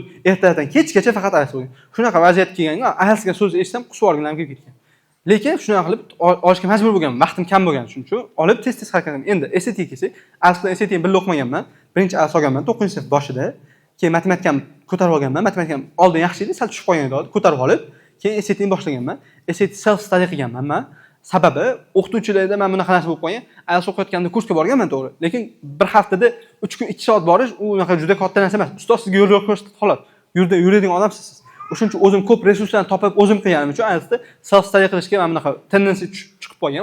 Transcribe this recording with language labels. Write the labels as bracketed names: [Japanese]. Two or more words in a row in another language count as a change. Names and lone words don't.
[Uzbek] Ertadan kechgacha faqat IELTS bo'lgan. Shunaqa vaziyat kelganda, IELTS ga so'z eshitsam, qusib olganlarim kelib ketgan. Lekin shunaqa qilib olishga majbur bo'lganman. Vaqtim kam bo'lgan shuning uchun olib tez harakat qildim. Endi SAT kelsak, IELTS bilan SAT ni birga o'qimaganman. Birinchi IELTS olganman 9-sinf boshida. Keyin matematikani ko'tarib olganman. Matematikam oldin yaxshi edi, sal tushib qolgan edi, ko'tarib olib, keyin SAT ni boshlaganman. SAT [English] self study [Uzbek] qilganman men. Sababi o'qituvchilarda men bunaqa narsa bo'lib qolgan. IELTS o'qiyotganda kursga borganman to'g'ri, lekin bir haftada 3 kun 2 soat borish u unaqa juda katta narsa emas. Ustoz sizga yo'l ko'rsatadi xolos. Yuradigan odamsiz siz. O'shuning uchun o'zim ko'p resurslarni topib o'zim qilganim uchun IELTSda [English] self study [Uzbek] qilishga men bunaqa tendency chiqib qolgan.